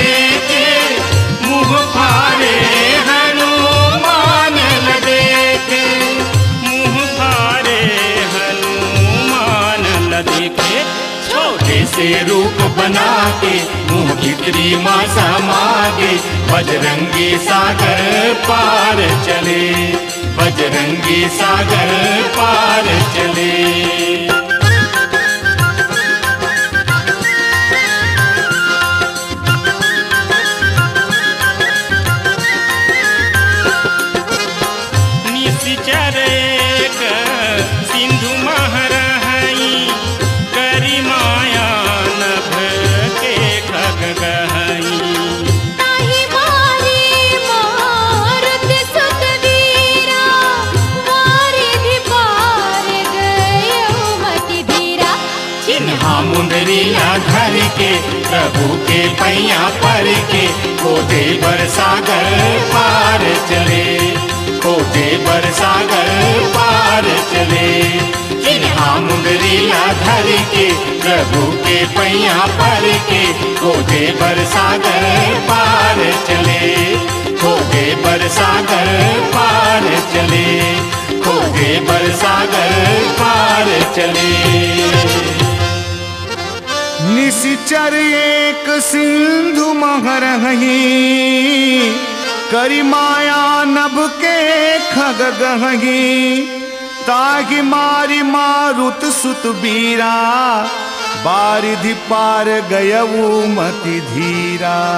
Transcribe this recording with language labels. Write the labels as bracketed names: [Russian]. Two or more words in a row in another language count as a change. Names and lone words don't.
[Chhattisgarhi] के, मुँह फारे हनुमान ल देखे, मुँह फारे हनुमान ल देखे। छोटे से रूप बना के, मुँह भीतरी माँ समागे, बजरंगी सागर पार चले, बजरंगी सागर पार चले। [Awadhi] सिंधु महरहई, करी माया नभ के खग गहई। ताहि मारी मारुत सुत वीरा, वारिधि पार गयो मति धीरा। [Chhattisgarhi] चिन्हा मुंदरी ला धर के, प्रभु के पैया पड़ के, खोजे बरसागर पार चले, खोजे बरसागर पार चले। चिन्हा मुंदरी ला धर के, प्रभु के पैया पर के खोजे बरसागर पार चले, खोजे बरसागर पार चले, खोजे बरसागर पार चले। [Awadhi] निशिचर एक सिंधु महरही, करी माया नभ के खग गही, ताहि मारी मारुत सुत बीरा, बारिधि पार गयऊ मति धीरा।